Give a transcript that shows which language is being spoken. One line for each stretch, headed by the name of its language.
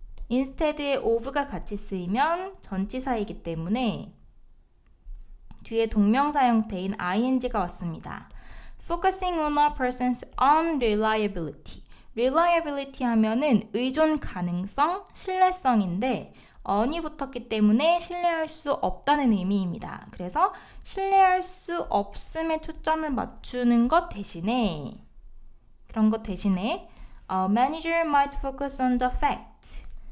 Korean: instead에 of가 같이 쓰이면 전치사이기 때문에 뒤에 동명사 형태인 ing가 왔습니다.
English: Focusing on a person's unreliability.
Korean: reliability 하면은 의존 가능성, 신뢰성인데 on이 붙었기 때문에 신뢰할 수 없다는 의미입니다. 그래서 신뢰할 수 없음에 초점을 맞추는 것 대신에 그런 것 대신에
English: a manager might focus on the fact.